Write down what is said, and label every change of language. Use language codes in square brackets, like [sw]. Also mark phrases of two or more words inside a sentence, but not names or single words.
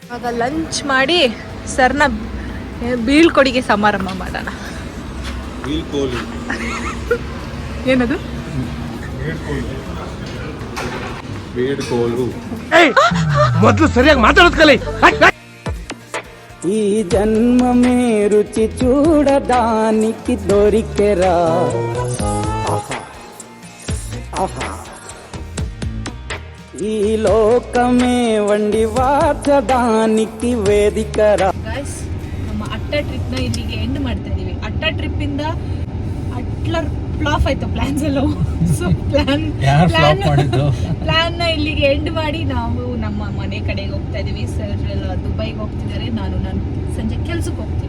[kn] ಆಗ ಲಂಚ್ ಮಾಡಿ ಸರ್ನ ಬೀಳ್ಕೊಡಿಗೆ ಸಮಾರಂಭ ಮಾಡೋಣ. ಏನದು? ಮೊದಲು ಸರಿಯಾಗಿ ಮಾತಾಡೋದ್ ಕಲಿ. [te] ఈ జన్మమే రుచి చూడడానికి దొరికెరా, ఈ లోకమే వండి వాచడానికి వేదికరా. [kn] ಗೈಸ್, ನಮ್ಮ ಅಟ್ಟ ಟ್ರಿಪ್ನ ಇಲ್ಲಿಗೆ ಎಂಡ್ ಮಾಡ್ತಾ ಇದೀವಿ. ಅಟ್ಟ ಟ್ರಿಪ್ ಇಂದ ಅಟ್ಲರ್ ಫ್ಲಾಪ್ ಆಯ್ತು ಪ್ಲಾನ್ಸ್ ಎಲ್ಲ. [en] so plan [kn] ಇಲ್ಲಿಗೆ ಎಂಡ್ ಮಾಡಿ ನಾವು ನಮ್ಮ ಮನೆ ಕಡೆಗೆ ಹೋಗ್ತಾ ಇದೀವಿ. ಸರ್ ಎಲ್ಲ ದುಬೈಗೆ ಹೋಗ್ತಿದ್ದಾರೆ, ನಾನು ಸಂಜೆ ಕೆಲ್ಸಕ್ಕೆ ಹೋಗ್ತೀನಿ.